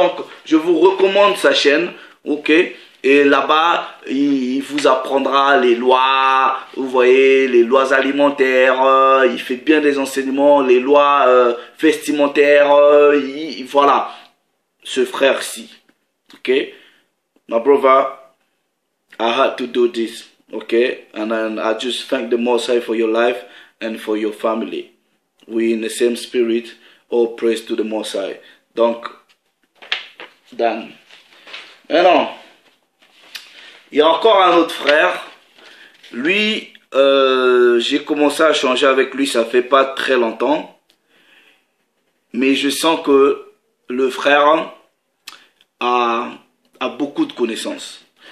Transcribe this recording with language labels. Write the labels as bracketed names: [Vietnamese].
[French] Donc, je vous recommande sa chaîne, ok. Et là-bas, il vous apprendra les lois, vous voyez, les lois alimentaires, il fait bien des enseignements, les lois vestimentaires, voilà. Ce frère-ci, okay? [English] My brother, I had to do this, okay? And I just thank the Most High for your life and for your family. We in the same spirit, all praise to the Most High. [French] Donc, Dan. Et non, il y a encore un autre frère. Lui, j'ai commencé à changer avec lui, ça fait pas très longtemps. Mais je sens que le frère a beaucoup de connaissances.